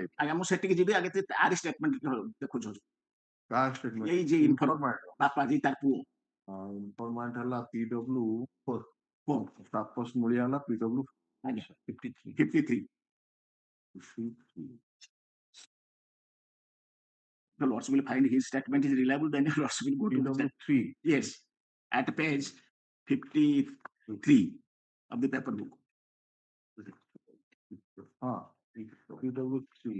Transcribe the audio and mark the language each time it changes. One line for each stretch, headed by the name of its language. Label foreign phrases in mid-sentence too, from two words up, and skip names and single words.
Odia: ଆଜ୍ଞା ମୁଁ ସେଠିକି ଯିବି ଆଗେ ଆରି ଷ୍ଟେଟମେଣ୍ଟ ଦେଖୁଛୁ। କାହା ଷ୍ଟେଟମେଣ୍ଟ? ଏଇ ଯେ ଇନଫର୍ମାଣ୍ଟ ବାପା ଜି ତାର ପୁଅ ଇନଫର୍ମାଣ୍ଟ ହେଲା PW 4, ତାପସ ମୂଳିଆ ହେଲା PW 53.
English: The Lords will find his statement is reliable, then the Lords will go to PW 3. Yes, at page 53 of the paper book. PW 3.